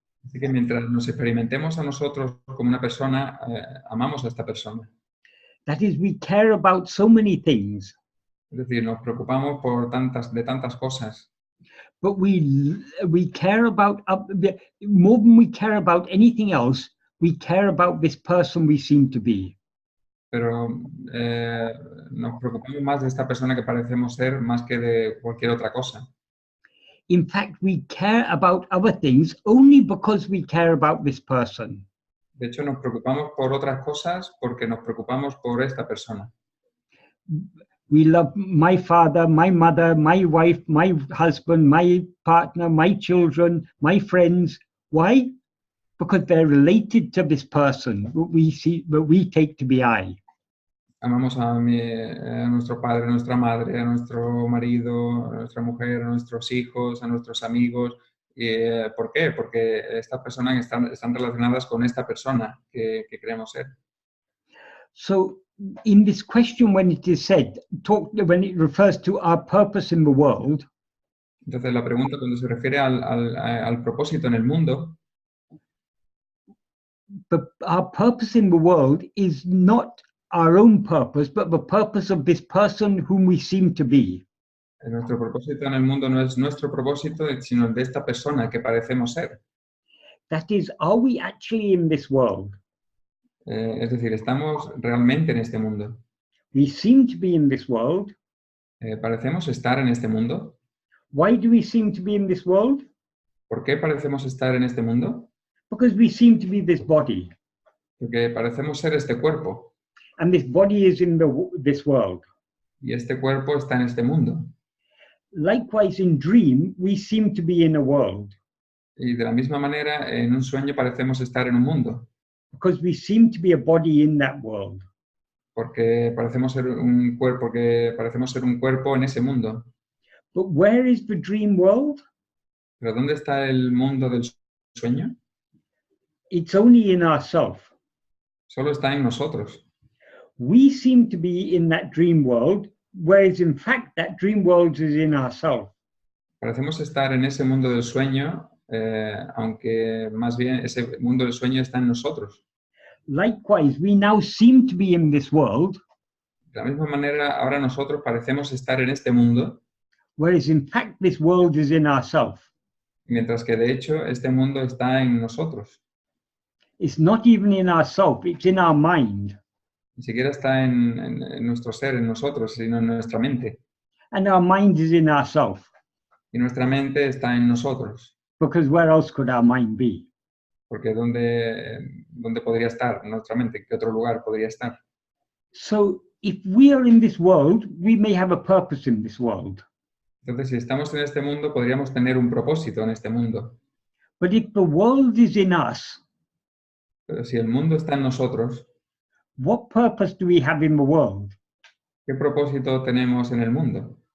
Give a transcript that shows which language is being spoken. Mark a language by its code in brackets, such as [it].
[es] Así que mientras nos experimentemos a nosotros como una persona, amamos a esta persona. [en] That is, we care about so many things. [es] Es decir, nos preocupamos de tantas cosas. [en] But we care about, more than we care about anything else, we care about this person we seem to be. [es] Pero nos preocupamos más de esta persona que parecemos ser más que de cualquier otra cosa. [en] In fact, we care about other things only because we care about this person. [es] De hecho, nos preocupamos por otras cosas porque nos preocupamos por esta persona. [en] We love my father, my mother, my wife, my husband, my partner, my children, my friends. Why? Because they're related to this person that we take to be I. [es] Amamos a nuestro padre, a nuestra madre, a nuestro marido, a nuestra mujer, a nuestros hijos, a nuestros amigos. ¿Por qué? Porque estas personas están relacionadas con esta persona que creemos ser. [en] So, in this question, when it is said, when it refers to our purpose in the world, [es] entonces la pregunta cuando se refiere al propósito en el mundo, [en] our purpose in the world is not our own purpose, but the purpose of this person whom we seem to be. [es] Nuestro propósito en el mundo no es nuestro propósito, sino el de esta persona que parecemos ser. [en] That is, are we actually in this world? [es] Es decir, ¿estamos realmente en este mundo? [en] We seem to be in this world. [es] ¿Parecemos estar en este mundo? [en] Why do we seem to be in this world? [es] ¿Por qué parecemos estar en este mundo? [en] Because we seem to be this body. [es] Porque parecemos ser este cuerpo. [en] And this body is in this world. [es] Y este cuerpo está en este mundo. [en] Likewise, in dream, we seem to be in a world [es] Y de la misma manera, en un sueño parecemos estar en un mundo, [en] because we seem to be a body in that world. [es] porque parecemos ser un cuerpo en ese mundo. [en] But where is the dream world? [es] ¿Pero dónde está el mundo del sueño? [en] It's only in ourself. [es] Solo está en nosotros. [en] We seem to be in that dream world, whereas in fact that dream world is in ourself. [es] Parecemos estar en ese mundo del sueño, aunque más bien ese mundo del sueño está en nosotros. [en] Likewise, we now seem to be in this world, [es] De la misma manera, ahora nosotros parecemos estar en este mundo, [en] whereas in fact this world is in ourself. [es] mientras que de hecho este mundo está en nosotros. [en] It's not even in ourself, it's in our mind. [es] Ni siquiera está en nuestro ser, en nosotros, sino en nuestra mente. [en] And our mind is in ourself, [es] Y nuestra mente está en nosotros, [en] because where else could our mind be? [es] porque ¿dónde podría estar nuestra mente? ¿En qué otro lugar podría estar? [en] So if we are in this world, we may have a purpose in this world. [es] Entonces, si estamos en este mundo, podríamos tener un propósito en este mundo. [en] But if the world is in us, [es] Pero si el mundo está en nosotros, [en] what purpose do we have in the world? [es] ¿qué propósito tenemos en el mundo?